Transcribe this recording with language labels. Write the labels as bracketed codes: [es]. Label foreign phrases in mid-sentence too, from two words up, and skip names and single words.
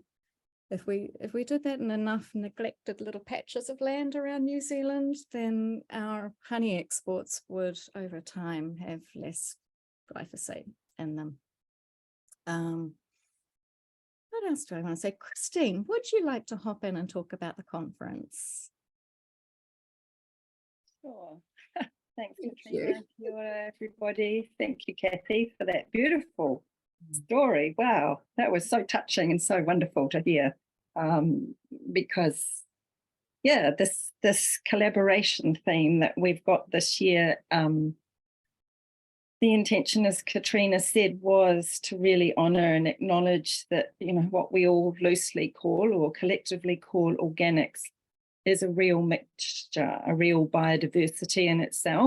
[en] If we did that in enough neglected little patches of land around New Zealand, then our honey exports would over time have less glyphosate in them. What else do I want to say? Christine, would you like to hop in and talk about the conference? Sure. Thanks, Katrina. [mi] Kia ora, [en] everybody. Thank you, Cathy, for that beautiful story. Wow, that was so touching and so wonderful to hear. Because, yeah, this collaboration theme that we've got this year, the intention, as Katrina said, was to really honour and acknowledge that, you know, what we all loosely call or collectively call organics is a real mixture, a real biodiversity in itself.